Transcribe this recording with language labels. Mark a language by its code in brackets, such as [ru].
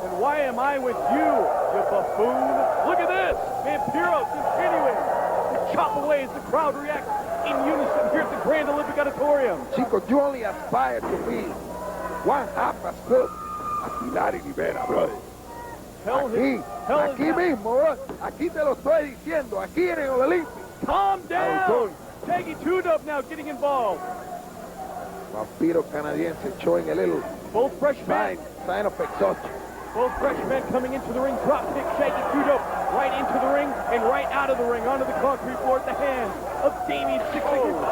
[en] And why am I with you, you buffoon? Look at this. Vampiro continuing chop away as the crowd reacts in unison here at the Grand Olympic Auditorium. Chicos, you only aspire to be one half as good as Pilar y Rivera, brother. [es] Aquí mismo, bro. Aquí te lo estoy diciendo, aquí en el Olympic. [en] Calm down. Shaggy Two-Dope now getting involved. Vampiro canadiense showing a little Both freshmen. sign of exhaustion. Both freshmen coming into the ring. Drop kick Shaggy Two-Dope right into the ring and right out of the ring onto the concrete floor at the hands of Damien Six-Figure.